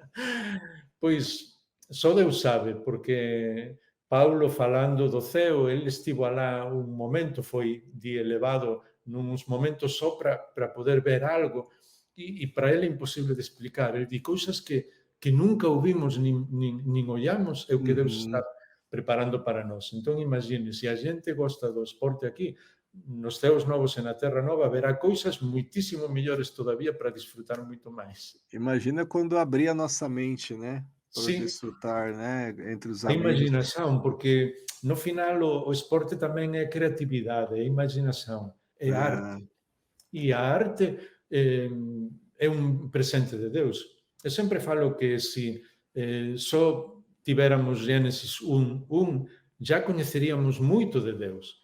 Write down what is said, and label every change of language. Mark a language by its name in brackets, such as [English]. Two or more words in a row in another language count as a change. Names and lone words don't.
[Galician] Pois só Deus sabe, porque Paulo falando do ceo, el estivo alá un momento, foi elevado nuns momentos só para poder ver algo, e para ele é imposible de explicar. Ele di cousas que nunca ouvimos nin ollamos, é o que Deus está Uhum. preparando para nós. Entón, imagine, se a xente gosta do esporte aquí, nos ceos novos e na terra nova, haberá cousas muitísimo mellores todavía para disfrutar moito máis. [Portuguese] Imagina quando abrir a nossa mente, né, para [Galician] Sí, [Portuguese] desfrutar, né, entre os [Galician] a [Portuguese] amigos. [Galician] imaginación, porque no final o esporte tamén é creatividade, é imaginación, é Ah, arte. E a arte é un presente de Deus. Eu sempre falo que se só tivéramos Génesis 1:1, já coñeceríamos moito de Deus.